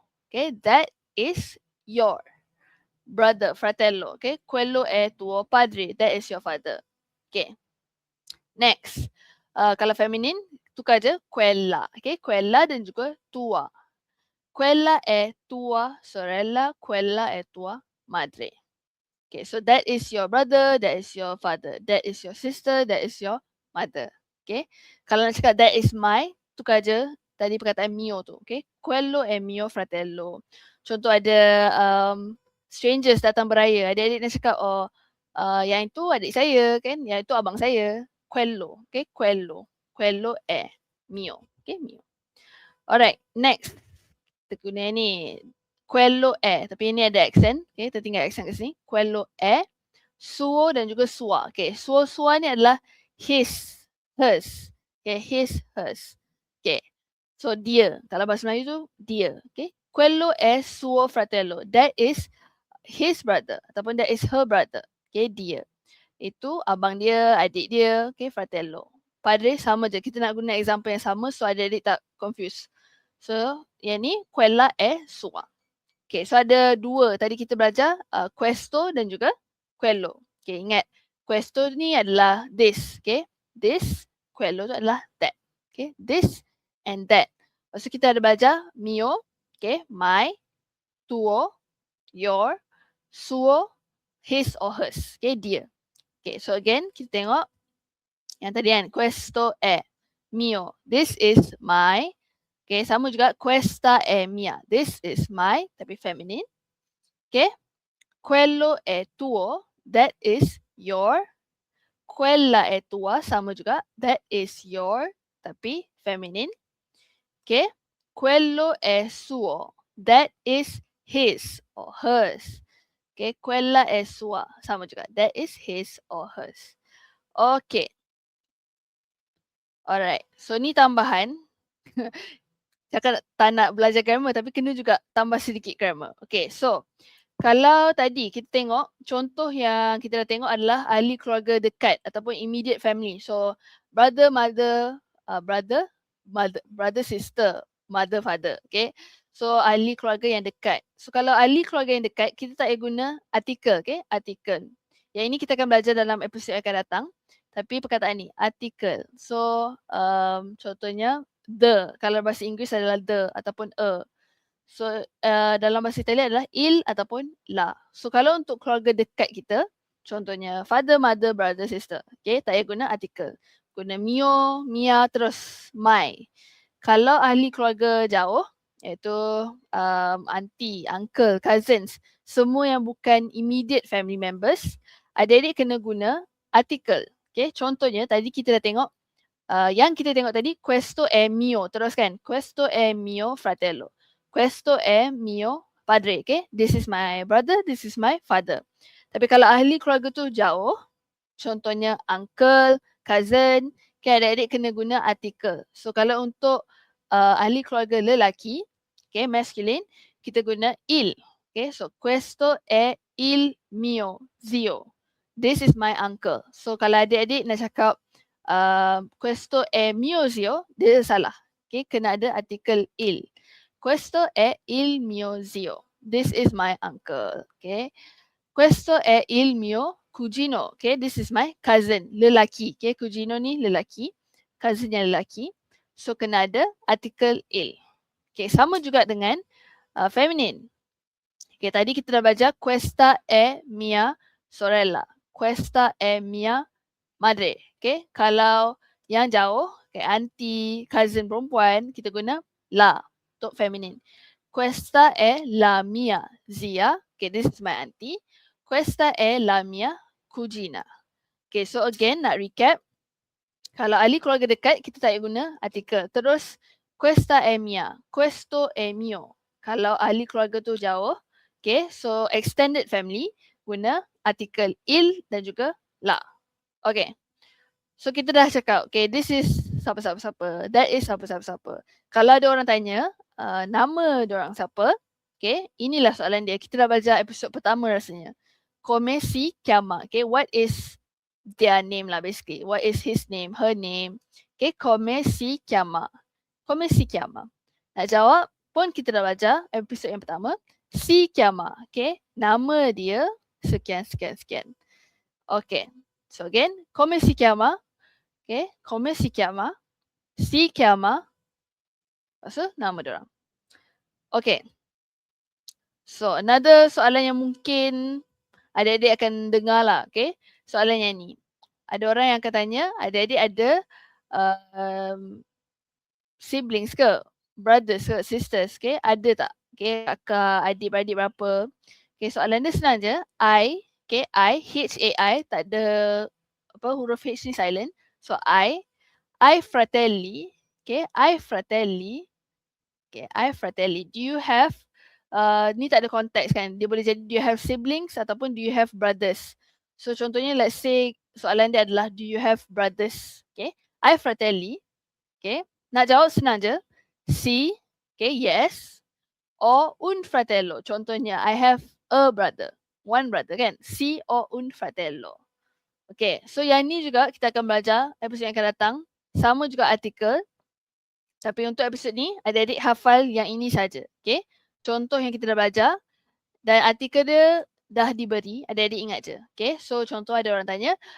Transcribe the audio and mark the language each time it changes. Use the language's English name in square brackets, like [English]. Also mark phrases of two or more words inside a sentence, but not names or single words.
[English] Okay, that is your brother, fratello. [Italian] Okay, quello è tuo padre. [English] That is your father. Okay, next. [Malay] Kalau feminine, tukar je quella. Okay, quella dan juga tua. [Italian] Quella è tua sorella, quella è tua madre. [English] Okay, so that is your brother, that is your father, that is your sister, that is your mother. [Malay] Okay, kalau nak cakap [English] that is my, [Malay] tukar je tadi perkataan mio tu. [Italian] Okay, quello è mio fratello. [Malay] Contoh ada strangers datang beraya, adik-adik nak cakap oh yang itu adik saya kan, yang itu abang saya. [Italian] Quello, okay, quello è mio. Okay, mio. [English] Alright, next. [Malay] Kita guna ni. [Italian] Quello è, [Malay] tapi ini ada accent. Okay, kita tinggal accent kat sini. [Italian] Quello è suo [Malay] dan juga sua. Okay, sua ni adalah [English] his, hers. Okay, his, hers. Okay, so dia. [Malay] Kalau bahasa Melayu tu, dia. [Italian] Okay, quello è suo fratello. [English] That is his brother ataupun that is her brother. [Malay] Okay, dia. Itu abang dia, adik dia. [Italian] Okay, fratello. [Malay] Padre sama je. Kita nak guna example yang sama so adik-adik tak confuse. So, yang ni [Italian] quella è sua. [Malay] Okay, so ada dua. Tadi kita belajar questo dan juga quello. Okay, ingat. Questo ni adalah this. Okay, this. Quello tu adalah that. Okay, [English] this and that. [Malay] Lepas tu kita ada belajar mio. [English] Okay, my. Tuo. Your. [Italian] Suo. [English] His or hers. [Malay] Okay, dia. Okay, so again kita tengok. Yang tadi kan. [Italian] Questo è mio. [English] This is my. [Malay] Okay, sama juga [Italian] questa è mia. [English] This is my, tapi feminine. [Italian] Okay. Quello è tuo. [English] That is your. [Italian] Quella è tua. [Malay] Sama juga. [English] That is your, tapi feminine. [Italian] Okay. Quello è suo. [English] That is his or hers. Okay. Quella è sua. [Malay] Sama juga. [English] That is his or hers. Okay. Alright. [Malay] So ni tambahan. Cakap tak nak belajar grammar tapi kena juga tambah sedikit grammar. Okay, so kalau tadi kita tengok contoh yang kita dah tengok adalah ahli keluarga dekat ataupun [English] immediate family. So brother, mother, brother, sister, mother, father. [Malay] Okay, so ahli keluarga yang dekat. So kalau ahli keluarga yang dekat kita tak payah guna artikel. Okay, artikel. Yang ini kita akan belajar dalam episod yang akan datang. Tapi perkataan ni, artikel. So contohnya the, kalau bahasa Inggeris adalah the ataupun a. So dalam bahasa Itali adalah il ataupun la. So kalau untuk keluarga dekat kita, contohnya [English] father, mother, brother, sister. [Malay] Okay, tak payah guna artikel. Guna mio, mia, terus my. Kalau ahli keluarga jauh, iaitu auntie, uncle, cousins, semua yang bukan [English] immediate family members, [Malay] adik-adik kena guna artikel. Okay, contohnya tadi kita dah tengok yang kita tengok tadi, [Italian] questo è mio. [Malay] Terus kan, [Italian] questo è mio fratello. Questo è mio padre. [English] Okay, this is my brother, this is my father. [Malay] Tapi kalau ahli keluarga tu jauh, contohnya uncle, cousin, okay, adik-adik kena guna artikel. So kalau untuk ahli keluarga lelaki, okay, masculine, kita guna il. [Italian] Okay, so questo è il mio zio. [English] This is my uncle. [Malay] So kalau adik-adik nak cakap [Italian] questo è mio zio, [Malay] dia salah. Okay, kena ada artikel il. [Italian] Questo è il mio zio. [English] This is my uncle. Okay. [Italian] Questo è il mio cugino. Okay, this is my cousin. [Malay] Lelaki. Okay, cugino ni lelaki. Cousin yang lelaki. So kena ada artikel il. Okay, sama juga dengan feminine. Okay, tadi kita dah belajar [Italian] questa è mia sorella. Questa è mia madre. [Malay] Okay, kalau yang jauh, okay, auntie, cousin perempuan, kita guna la untuk feminine. [Italian] Questa è la mia zia. [English] Okay, this is my auntie. [Italian] Questa è la mia cugina. [English] Okay, so again, nak recap. [Malay] Kalau ahli keluarga dekat, kita tak payah guna artikel. Terus, [Italian] questa è mia. Questo è mio. [Malay] Kalau ahli keluarga tu jauh, okay, so [English] extended family, [Malay] guna artikel il dan juga la. Okay. So kita dah cakap, [English] okay, this is siapa-siapa-siapa. That is siapa-siapa-siapa. [Malay] Kalau ada orang tanya, nama diorang siapa, okay, inilah soalan dia. Kita dah belajar episod pertama rasanya. [Italian] Come si chiama, [English] okay, what is their name lah basically. What is his name, her name. [Italian] Okay, come si chiama. Come si chiama. [Malay] Nak jawab pun kita dah belajar episod yang pertama. [Italian] Si chiama, [Malay] okay, nama dia sekian-sekian-sekian. [English] Okay, so again, [Italian] come si chiama. Okay, come si chiama. Si chiama. [Malay] Maksud nama diorang. Okay. So another soalan yang mungkin adik-adik akan dengar lah. Okay. Soalan yang ni. Ada orang yang akan tanya, adik-adik ada siblings ke? Brothers ke? Sisters ke? Ada tak? Okay. Kakak, adik-beradik berapa? Okay. Soalan dia senang je. [Italian] I. Okay. I. H-A-I. [Malay] Tak ada apa huruf H ni silent. [Italian] So I fratelli, okay, I fratelli, okay, I fratelli. [English] Do you have, [Malay] ni tak ada konteks kan, dia boleh jadi [English] do you have siblings [Malay] ataupun [English] do you have brothers. [Malay] So contohnya [English] let's say [Malay] soalan dia adalah [English] do you have brothers, okay, [Italian] I fratelli, [Malay] okay, nak jawab senang je, [Italian] si, [English] okay, yes, or [Italian] un fratello. [English] Contohnya I have a brother, one brother kan, [Italian] si or un fratello. [Malay] Okay, so yang ni juga kita akan belajar episod yang akan datang. Sama juga artikel. Tapi untuk episod ni, adik-adik hafal yang ini saja. Okay. Contoh yang kita dah belajar. Dan artikel dia dah diberi. Adik-adik ingat je. Okay. So contoh ada orang tanya.